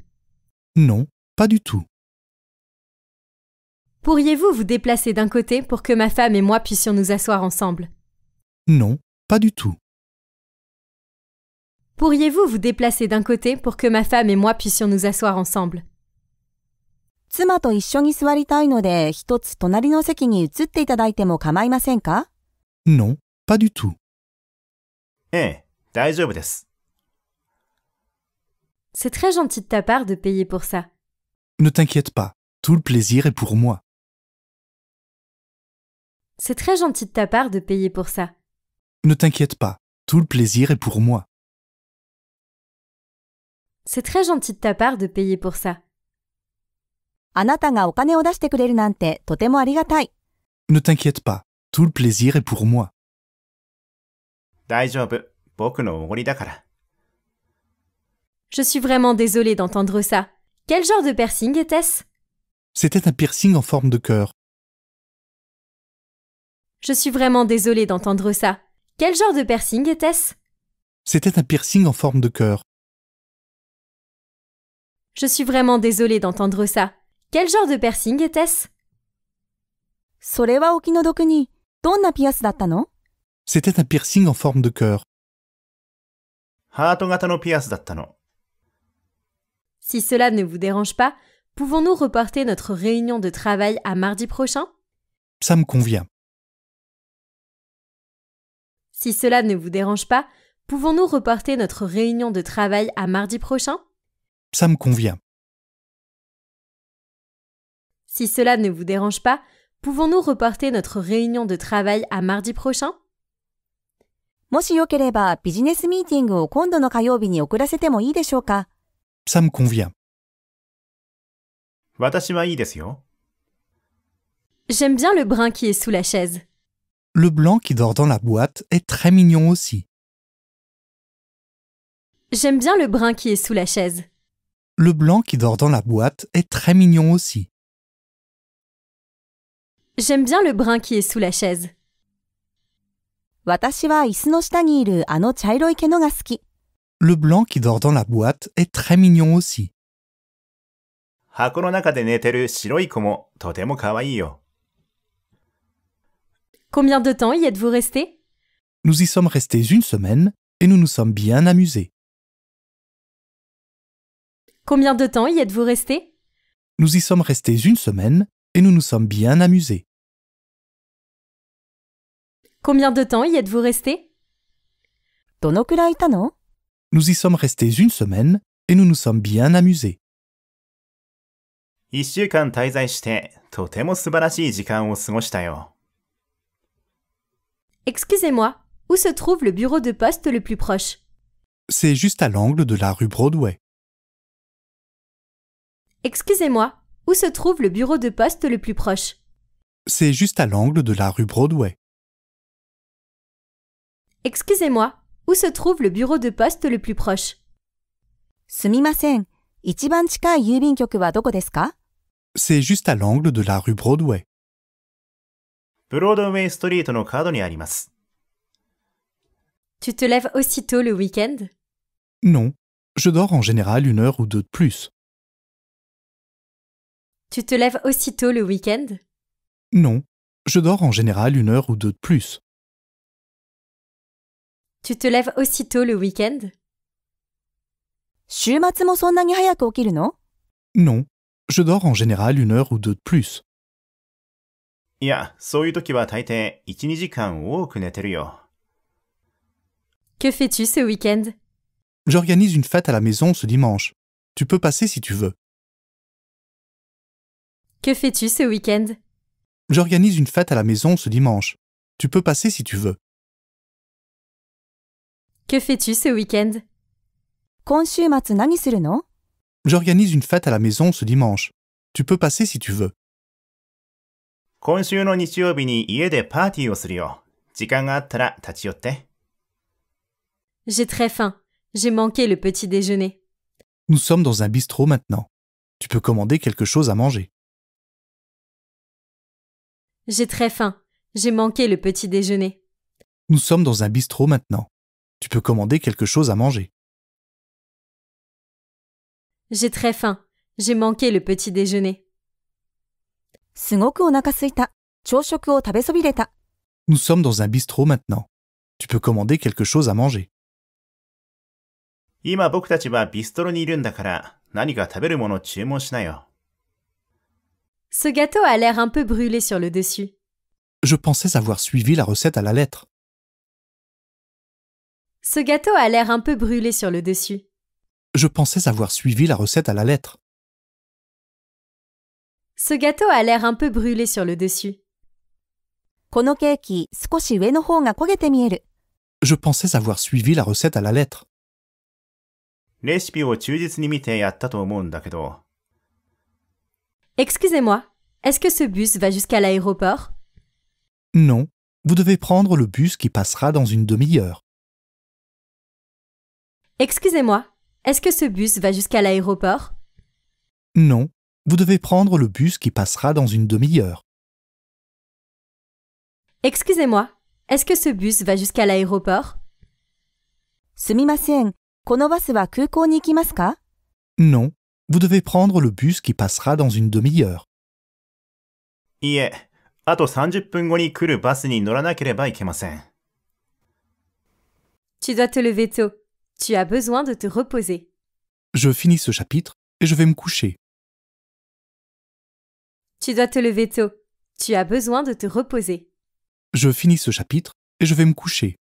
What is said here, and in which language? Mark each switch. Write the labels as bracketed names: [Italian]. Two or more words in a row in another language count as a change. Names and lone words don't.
[French] Non, pas du tout. Pourriez-vous vous déplacer d'un côté pour que ma femme et moi puissions nous asseoir ensemble? Non, pas du tout. Pourriez-vous vous déplacer d'un côté pour que ma femme et moi puissions nous asseoir ensemble? [Japanese] 妻と一緒に座りたいので、一つ隣の席に移っていただいても構いませんか？ [French] Non, pas du tout. [Japanese] ええ、大丈夫です。 [French] C'est très gentil de ta part de payer pour ça. Ne t'inquiète pas, tout le plaisir est pour moi. C'est très gentil de ta part de payer pour ça. Ne t'inquiète pas, tout le plaisir est pour moi. C'est très gentil de ta part de payer pour ça. [Japanese] あなたがお金を出してくれるなんてとてもありがたい。 [French] Ne t'inquiète pas, tout le plaisir est pour moi. [Japanese] 大丈夫。僕のおごりだから。 [French] Je suis vraiment désolée d'entendre ça. Quel genre de piercing était-ce? C'était un piercing en forme de cœur. Je suis vraiment désolée d'entendre ça. Quel genre de piercing était-ce? C'était un piercing en forme de cœur. Je suis vraiment désolée d'entendre ça. Quel genre de piercing était-ce? [Japanese] それはお気の毒に。どんなピアスだったの？ [French] C'était un piercing en forme de cœur. [Japanese] ハート型のピアスだったの。 [French] Si cela ne vous dérange pas, pouvons-nous reporter notre réunion de travail à mardi prochain? Ça me convient. Si cela ne vous dérange pas, pouvons-nous reporter notre réunion de travail à mardi prochain? Ça me convient. Si cela ne vous dérange pas, pouvons-nous reporter notre réunion de travail à mardi prochain? [Japanese] もしよければビジネスミーティングを今度の火曜日に遅らせてもいいでしょうか？ [French] Ça me convient. [Japanese] 私はいいですよ。 [French] J'aime bien le brun qui est sous la chaise. Le blanc qui dort dans la boîte est très mignon aussi. J'aime bien le brun qui est sous la chaise. Le blanc qui dort dans la boîte est très mignon aussi. J'aime bien le brun qui est sous la chaise. [Japanese] 私は椅子の下にいるあの茶色い毛のが好き。 [French] Le blanc qui dort dans la boîte est très mignon aussi. [Japanese] 箱の中で寝てる白い子もとても可愛いよ。 [French] Combien de temps y êtes-vous resté? Nous y sommes restés une semaine et nous nous sommes bien amusés. Combien de temps y êtes-vous resté? Nous y sommes restés une semaine et nous nous sommes bien amusés. Combien de temps y êtes-vous resté? [Japanese] どのくらいいたの？ [French] Nous y sommes restés une semaine et nous nous sommes bien amusés. [Japanese] 1 週間滞在してとても素晴らしい時間を過ごしたよ。 [French] Excusez-moi, où se trouve le bureau de poste le plus proche? C'est juste à l'angle de la rue Broadway. Excusez-moi, où se trouve le bureau de poste le plus proche? C'est juste à l'angle de la rue Broadway. Excusez-moi, où se trouve le bureau de poste le plus proche? [Japanese] すみません。一番近い郵便局はどこですか？ [French] C'est juste à l'angle de la rue Broadway. [Japanese] ブロードウェイストリートの角にあります。 [French] Tu te lèves aussitôt le week-end? Non, je dors en général 1 heure ou 2 de plus. Tu te lèves aussitôt le week-end? Non, je dors en général 1 heure ou 2 de plus. Tu te lèves aussitôt le week-end? [Japanese] 週末もそんなに早く起きるの？ [French] Non, je dors en général 1 heure ou 2 de plus. [Japanese] いや、そういう時は大抵 1,2 時間多く寝てるよ。 [French] Que fais-tu ce week-end? J'organise une fête à la maison ce dimanche. Tu peux passer si tu veux. Que fais-tu ce week-end? J'organise une fête à la maison ce dimanche. Tu peux passer si tu veux. Que fais-tu ce week-end? [Japanese] 今週末何するの？ [French] J'organise une fête à la maison ce dimanche. Tu peux passer si tu veux. [Japanese] 今週の日曜日に家でパーティーをするよ。時間があったら立ち寄って。 [French] J'ai très faim. J'ai manqué le petit déjeuner. Nous sommes dans un bistrot maintenant. Tu peux commander quelque chose à manger. J'ai très faim. J'ai manqué le petit déjeuner. Nous sommes dans un bistrot maintenant. Tu peux commander quelque chose à manger. J'ai très faim. J'ai manqué le petit déjeuner. [Japanese] すごくお腹すいた。朝食を食べそびれた。 [French] Nous sommes dans un bistrot maintenant. Tu peux commander quelque chose à manger. [Japanese] 今僕たちはビストロにいるんだから何か食べるものを注文しなよ。 [French] Ce gâteau a l'air un peu brûlé sur le dessus. Je pensais avoir suivi la recette à la lettre. Ce gâteau a l'air un peu brûlé sur le dessus. Je pensais avoir suivi la recette à la lettre. Ce gâteau a l'air un peu brûlé sur le dessus. [Japanese] このケーキ、少し上の方が焦げて見える。 [French] Je pensais avoir suivi la recette à la lettre. [Japanese] レシピを忠実に見てやったと思うんだけど。 [French] Excusez-moi, est-ce que ce bus va jusqu'à l'aéroport? Non, vous devez prendre le bus qui passera dans une demi-heure. Excusez-moi, est-ce que ce bus va jusqu'à l'aéroport? Non, vous devez prendre le bus qui passera dans une demi-heure. Excusez-moi, est-ce que ce bus va jusqu'à l'aéroport? [Japanese] すみません。このバスは空港に行きますか？ [French] Non, vous devez prendre le bus qui passera dans une demi-heure. [Japanese] いいえ、あと30分後に来るバスに乗らなければいけません。 [French] Tu dois te lever tôt. Tu as besoin de te reposer. Je finis ce chapitre et je vais me coucher. Tu dois te lever tôt. Tu as besoin de te reposer. Je finis ce chapitre et je vais me coucher.